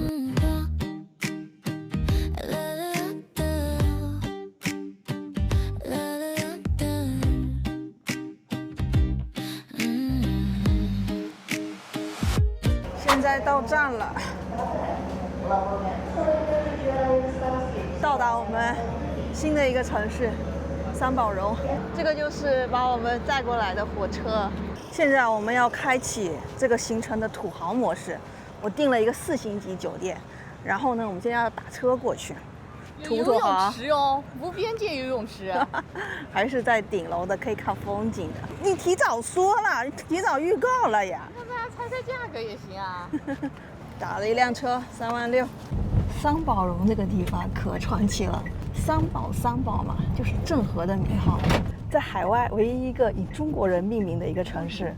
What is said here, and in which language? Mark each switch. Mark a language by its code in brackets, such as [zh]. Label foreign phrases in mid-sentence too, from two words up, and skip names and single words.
[zh] 现在到站了，到達我們新的一個城市三寶龍。這個就是把我們載過來的火車。現在我們要開啟這個行程的土豪模式。我訂了一個4星級酒店，然後呢，我們現在要打車過去。有游泳池哦，無邊界游泳池，還是在頂樓的，可以看風景的。你提早說了，提早預告了呀。那大家猜猜價格也行啊。打了一輛車，36000。三寶龍這個地方可傳奇了，三寶嘛，就是鄭和的名號，在海外唯一一個以中國人命名的一個城市。